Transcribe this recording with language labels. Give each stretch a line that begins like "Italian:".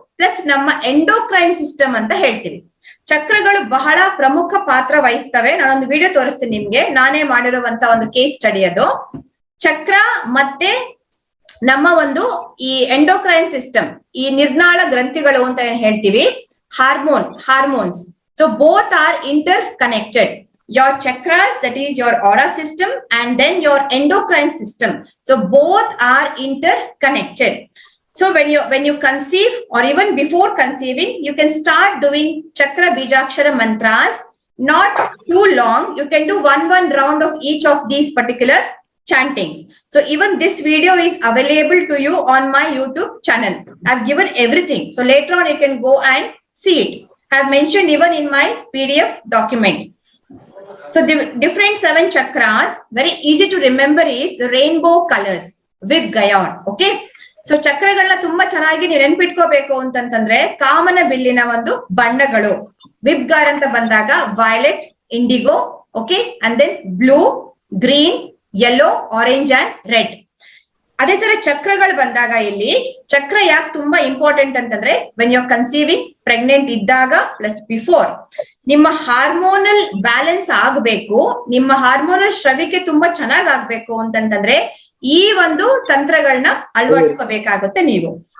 Kannada: Plus ನಮ್ಮ endocrine system ಅಂತ ಹೇಳ್ತೀವಿ. ಚಕ್ರಗಳು ಬಹಳ ಪ್ರಮುಖ ಪಾತ್ರ ವಹಿಸ್ತವೆ. ನಾನೊಂದು ವಿಡಿಯೋ ತೋರಿಸ್ತೀನಿ ನಿಮ್ಗೆ, ನಾನೇ ಮಾಡಿರುವಂತ ಒಂದು ಕೇಸ್ ಸ್ಟಡಿ ಅದು. ಚಕ್ರ ಮತ್ತೆ ನಮ್ಮ ಒಂದು ಈ ಎಂಡೋಕ್ರೈನ್ ಸಿಸ್ಟಮ್, ಈ ನಿರ್ನಾಳ ಗ್ರಂಥಿಗಳು ಅಂತ ಏನ್ ಹೇಳ್ತೀವಿ, hormones.
English: So both are interconnected. Your chakras, that is your aura system, and then your endocrine system. So both are interconnected. So when you conceive or even before conceiving, you can start doing chakra bijakshara mantras. Not too long. You can do one round of each of these particular chantings. So even this video is available to you on my YouTube channel. I've given everything. So later on you can go and see it. I've mentioned even in my PDF document. So the different 7 chakras, very easy to remember, is the rainbow colors, Vibgayon. Okay.
Kannada: So ಚಕ್ರಗಳನ್ನ ತುಂಬಾ ಚೆನ್ನಾಗಿ ನೆನ್ಪಿಟ್ಕೋಬೇಕು ಅಂತಂತಂದ್ರೆ ಕಾಮನ ಬಿಲ್ಲಿನ ಒಂದು ಬಣ್ಣಗಳು.
English: VIBGYOR
Kannada: ಅಂತ ಬಂದಾಗ
English: Violet, indigo, okay, and then blue, green, yellow, orange and red.
Kannada: ಅದೇ ತರ ಚಕ್ರಗಳು ಬಂದಾಗ ಇಲ್ಲಿ ಚಕ್ರ ಯಾಕೆ ತುಂಬಾ ಇಂಪಾರ್ಟೆಂಟ್ ಅಂತಂದ್ರೆ,
English: when you are conceiving,
Kannada: pregnant ಇದ್ದಾಗ
English: plus before,
Kannada: ನಿಮ್ಮ ಹಾರ್ಮೋನಲ್ ಬ್ಯಾಲೆನ್ಸ್ ಆಗ್ಬೇಕು, ನಿಮ್ಮ ಹಾರ್ಮೋನಲ್ ಶ್ರವಿಕೆ ತುಂಬಾ ಚೆನ್ನಾಗ್ ಆಗ್ಬೇಕು ಅಂತಂತಂದ್ರೆ ಈ ಒಂದು ತಂತ್ರಗಳನ್ನ ಅಳವಡಿಸ್ಕೋಬೇಕಾಗುತ್ತೆ ನೀವು.